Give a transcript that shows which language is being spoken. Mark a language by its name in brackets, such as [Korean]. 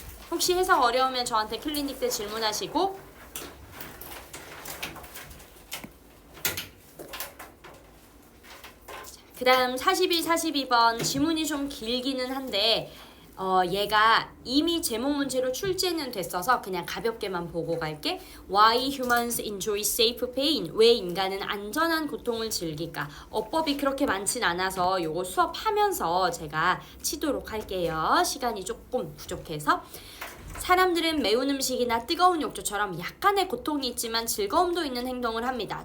[Korean] 혹시 해석 어려우면 저한테 클리닉 때 질문하시고 그 다음 41, 42번 지문이 좀 길기는 한데 얘가 이미 제목 문제로 출제는 됐어서 그냥 가볍게만 보고 갈게. [English] Why humans enjoy safe pain? [Korean] 왜 인간은 안전한 고통을 즐길까? 어법이 그렇게 많진 않아서 요거 수업하면서 제가 치도록 할게요. 시간이 조금 부족해서. 사람들은 매운 음식이나 뜨거운 욕조처럼 약간의 고통이 있지만 즐거움도 있는 행동을 합니다.